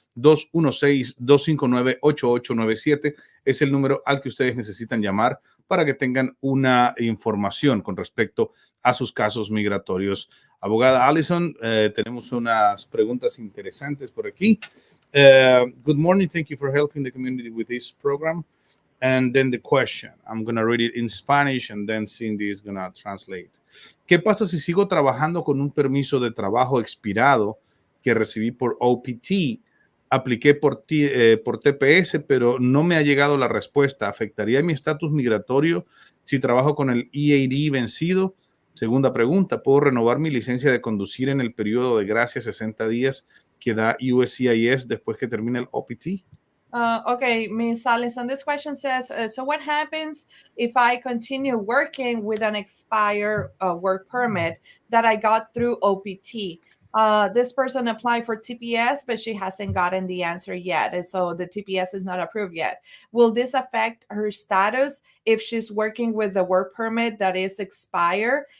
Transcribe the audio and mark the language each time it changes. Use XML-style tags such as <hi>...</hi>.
<es>216-259-8897 es el número al que ustedes necesitan llamar para que tengan una información con respecto a sus casos migratorios. Abogada Allison, tenemos unas preguntas interesantes por aquí.</es> <en>Good morning. Thank you for helping the community with this program. And then the question, I'm going to read it in Spanish and then Cindy is going to translate.</en> <es>¿Qué pasa si sigo trabajando con un permiso de trabajo expirado que recibí por OPT? Apliqué por TPS, pero no me ha llegado la respuesta. ¿Afectaría mi estatus migratorio si trabajo con el EAD vencido? Segunda pregunta, ¿puedo renovar mi licencia de conducir en el periodo de gracia 60 días que da USCIS después que termine el OPT?</es> <en>Okay, Ms. Allison, this question says, so what happens if I continue working with an expired work permit that I got through OPT? This person applied for TPS, but she hasn't gotten the answer yet. And so the TPS is not approved yet. Will this affect her status if she's working with the work permit that is expired?</en>